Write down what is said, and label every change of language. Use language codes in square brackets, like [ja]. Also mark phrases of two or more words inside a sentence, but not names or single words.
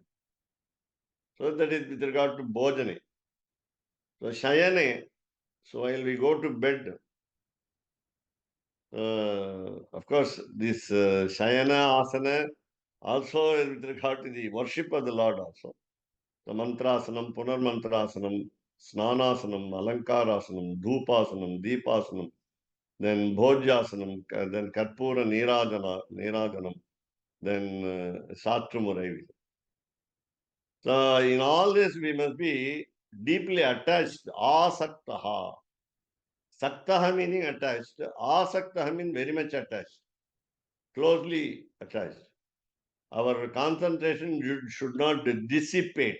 [en] So that is with regard to Bhojane. So Shayane, so while we go to bed, of course, this [sa] Shayana Asana [en] also with regard to the worship of the Lord also. [sa] The Mantrasanam, Punarmantrasanam, Snanasanam, Alankarasanam, Dhupasanam, Deepasanam. then Bhojasanam, then Karpura Nirajanam, then Satrumurai. [en] So in all this we must be deeply attached. [sa] Asaktaha. [en] Saktaha meaning attached. Asaktaha means very much attached. Closely attached. Our concentration should not dissipate.